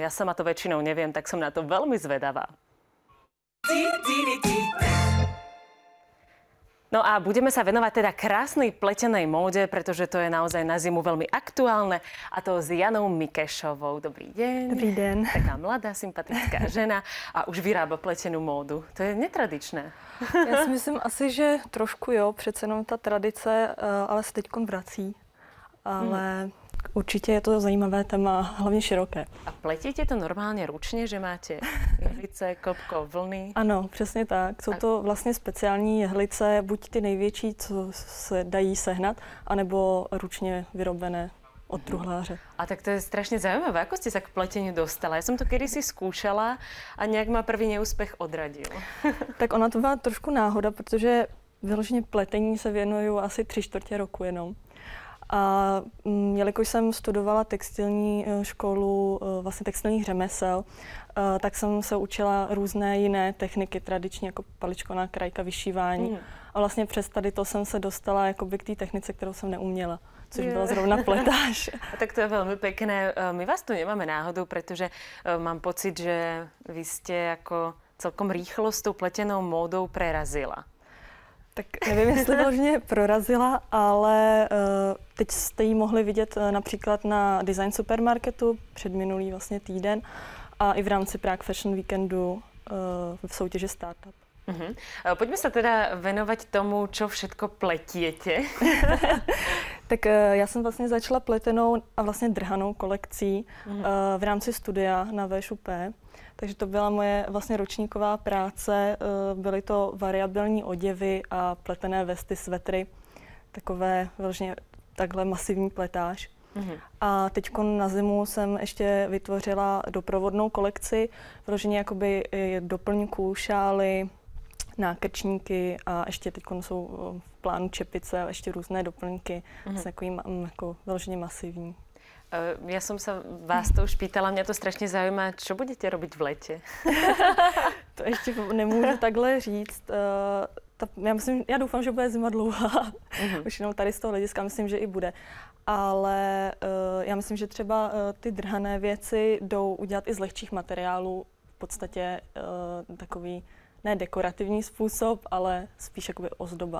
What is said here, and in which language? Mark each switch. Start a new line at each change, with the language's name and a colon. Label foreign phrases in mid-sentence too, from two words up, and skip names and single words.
Slovak: Ja sama to väčšinou neviem, tak som na to veľmi zvedavá. No a budeme sa venovať teda krásnej pletenej móde, pretože to je naozaj na zimu veľmi aktuálne, a to s Janou Mikešovou. Dobrý deň.
Czech: Dobrý den.
Slovak: Taká mladá, sympatická žena a už vyrába pletenú módu. To je netradičné.
Czech: Já si myslím asi, že trošku jo, přece jenom ta tradice, ale se teďkon vrací. Ale určitě je to zajímavé téma, hlavně široké. A pletíte to normálně ručně, že máte jehlice, kopko, vlny? Ano, přesně tak. Jsou to vlastně speciální jehlice, buď ty největší, co se dají sehnat, anebo ručně vyrobené od truhláře.
Slovak: A tak to je strašne zaujímavé. Ako ste sa k pleteniu dostala? Ja som to kedysi skúšala a nejak ma prvý neúspech odradil.
Czech: Tak ona to byla trošku náhoda, protože vyloženě pletení se věnuju asi 3/4 roku jenom. A jelikož jsem studovala textilní školu, vlastně textilních řemesel, tak jsem se učila různé jiné techniky, tradičně jako paličková krajka, vyšívání. A vlastně přes tady to jsem se dostala jakoby k té technice, kterou jsem neuměla, což byla zrovna pletáž.
Slovak: A tak to je veľmi pekné. My vás tu nemáme náhodou, pretože mám pocit, že vy ste ako celkom rýchlo s tou pletenou módou prerazila.
Czech: Tak nevím, jestli vlastně prorazila, ale teď jste ji mohli vidět například na Design Supermarketu předminulý vlastně týden a i v rámci Prague Fashion Weekendu v soutěži Startup.
Slovak: Poďme sa teda venovať tomu, čo všetko pletiete.
Czech: Tak já jsem vlastně začala pletenou a vlastně drhanou kolekcí v rámci studia na VŠUP. Takže to byla moje vlastně ročníková práce. Byly to variabilní oděvy a pletené vesty, svetry. Takové vlastně takhle masivní pletáž. A teď na zimu jsem ještě vytvořila doprovodnou kolekci. Vyloženě jakoby doplňků, šály, nákrčníky a ještě teď jsou v plánu čepice a ještě různé doplňky s takovým jako vyloženě masivní.
Slovak: Ja som sa vás to už pýtala, mňa to strašne zaujíma, čo budete robiť v lete?
Czech: To ještě nemůžu takhle říct. Já doufám, že bude zima dlouhá. Už jenom tady z toho hlediska myslím, že i bude. Ale já myslím, že třeba ty drhané věci jdou udělat i z lehčích materiálů. V podstatě takový ne dekorativní způsob, ale spíš jakoby ozdoba.